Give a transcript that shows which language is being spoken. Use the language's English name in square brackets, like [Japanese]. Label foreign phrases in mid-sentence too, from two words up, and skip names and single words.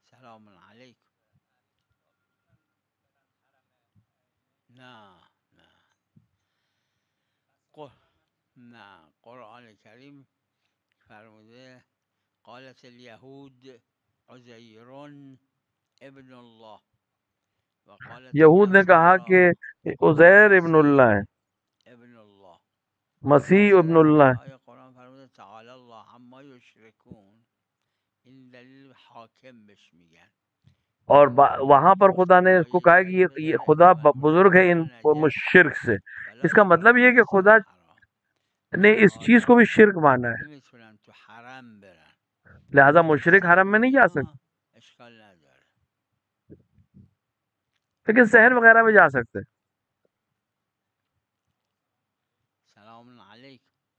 [Arabic] سلام علیکم. [Persian] نه قرآن کریم فرموده [Arabic] قالت الیهود عزیر ابن الله. [Urdu] یہود نے کہا کہ عزیر [Arabic] ابن اللہ [Urdu] ہے، مسیح [Arabic] ابن اللہ [Urdu] ہے. [Persian] قرآن فرموده [Arabic] تعالی الله عما یشرکون، [Persian] این دلیل حاکم بهش میگن. [Urdu] اور وہاں پر خدا نے اس کو کہا کہ یہ خدا بزرگ ہے ان شرک سے. اس کا مطلب یہ کہ خدا نے اس چیز کو بھی شرک مانا ہے. [Persian] نمیتونن تو حرم برن، [Urdu] لہذا مشرک حرم میں نہیں جا سکتے، [Persian] اشکال نداره. [Urdu] لیکن شہر وغیرہ میں جا سکتے. [Arabic] سلام علیکم.